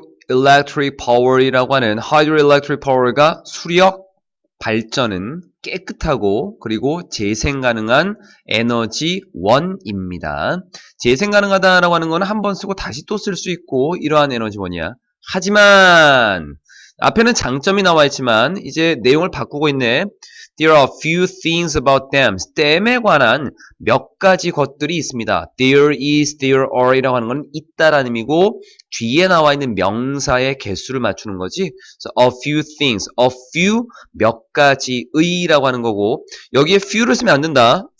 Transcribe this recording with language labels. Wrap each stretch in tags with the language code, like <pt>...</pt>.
<ko>Hydroelectric power이라고 하는 hydroelectric power가 수력 발전은 깨끗하고 그리고 재생 가능한 에너지원입니다. 재생 가능하다라고 하는 건 한 번 쓰고 다시 또 쓸 수 있고 이러한 에너지원이야. 하지만 앞에는 장점이 나와 있지만 이제 내용을 바꾸고 있네.</ko> <en>There are few things about them.</en> <ko>댐에 관한 몇 가지 것들이 있습니다.</ko> <en>There is, there are</en> <ko>이라고 하는 건 있다라는 의미고 뒤에 나와 있는 명사의 개수를 맞추는 거지.</ko> <en>So, a few things, a few</en> <ko>몇 가지의라고 하는 거고 여기에 few를 쓰면 안 된다.</ko>